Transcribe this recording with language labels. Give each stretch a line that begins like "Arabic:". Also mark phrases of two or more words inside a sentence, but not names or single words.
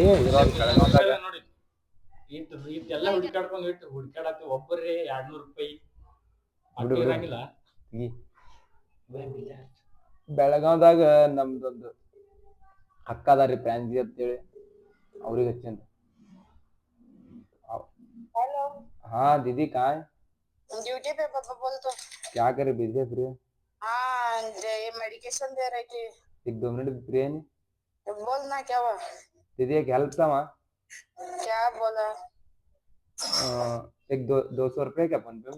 Kannada: ನೋಡಿ ಇಟ್ಟೆಲ್ಲ ಹುಡುಕಾಡ್ಕೊಂಡು ಹುಡುಕಾಡತ್ತಿ ಒಬ್ಬರೇ 200 ರೂಪಾಯಿ ಇರಂಗಿಲ್ಲ. ಬೆಳಗಾವ್ದಾಗ ನಮ್ದೊಂದು ಅಕ್ಕ ಅದಾರಿ ಪ್ರಾಂಜಿ ಅಂತೇಳಿ ಅವ್ರಿಗೆ ಹಚ್ಚೇನ್ರಿ.
Hindi: ಹಾ दीदी कहाँ है? ड्यूटी पे पापा बोल तो। क्या करे बिजी है फ्री? हाँ ये मेडिकेशन दे रही थी। 1-2 मिनट फ्री है नहीं? बोलना क्या हुआ? दीदी एक हेल्प था वहाँ. क्या बोला? एक 200 रुपए क्या फोन पे में?